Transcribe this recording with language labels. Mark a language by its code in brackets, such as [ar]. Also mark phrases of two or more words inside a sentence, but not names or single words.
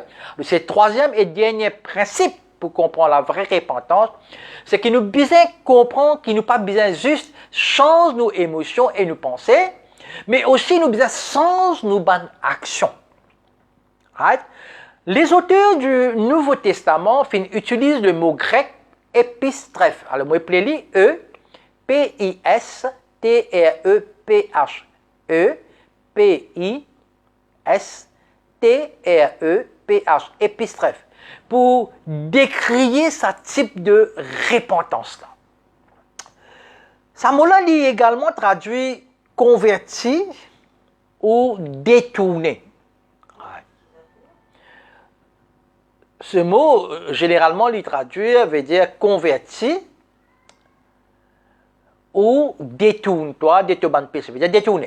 [fr] C'est le troisième et dernier principe pour comprendre la vraie repentance, c'est que nous besoin comprendre qu'il nous pas besoin juste changer nos émotions et nos pensées, mais aussi nous besoin changer nos bonnes actions. [en] Right? [fr] Les auteurs du Nouveau Testament utilisent le mot grec épistrephe. Alors, moi, je vais E-P-I-S-T-R-E-P-H. E-P-I-S-T-R-E-P-H. Épistrephe. Pour décrire ce type de repentance-là. Ce mot-là est également traduit converti ou détourné. Ce mot, généralement, il traduit veut dire converti ou détourne-toi, détourne péché, veut dire détourner.